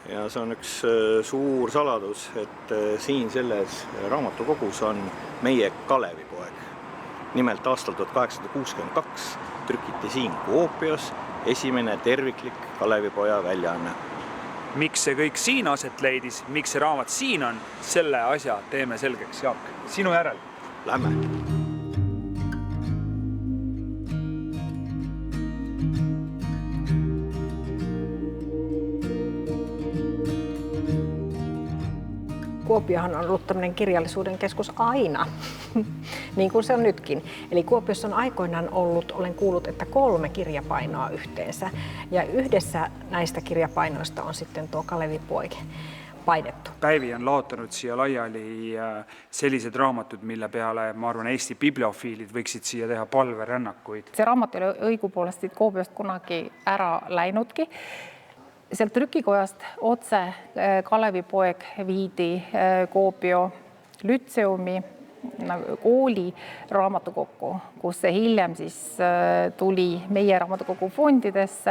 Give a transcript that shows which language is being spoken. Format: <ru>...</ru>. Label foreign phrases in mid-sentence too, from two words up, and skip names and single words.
<et>Ja see on üks suur saladus, et siin selles raamatukogus on meie Kalevipoeg. Nimelt aastal 1862 trükiti siin Kuopios esimene terviklik Kalevipoja väljaanne. Miks see kõik siin aset leidis, miks see raamat siin on, selle asja teeme selgeks, Jaak. Sinu järel. Lähme.</et> <fi>Kuopiohan on ollut tämmöinen kirjallisuuden keskus aina, niin kuin se on nytkin. Eli Kuopiossa on aikoinaan ollut, olen kuullut, että 3 kirjapainoa yhteensä. Ja yhdessä näistä kirjapainoista on sitten tuo Kalevipoeg painettu.</fi> <et>Päivi on laotanud siia laiali sellised raamatud, mille peale, ma arvan, Eesti bibliofiilid võiksid siia teha palverännakuid. See raamat oli õigupoolest siit Kuopiost kunagi ära läinudki. Sealt trükikojast otse Kalevipoeg viidi Kuopio Lütseumi kooli raamatukokku, kus see hiljem siis tuli meie raamatukogu fondidesse.</et>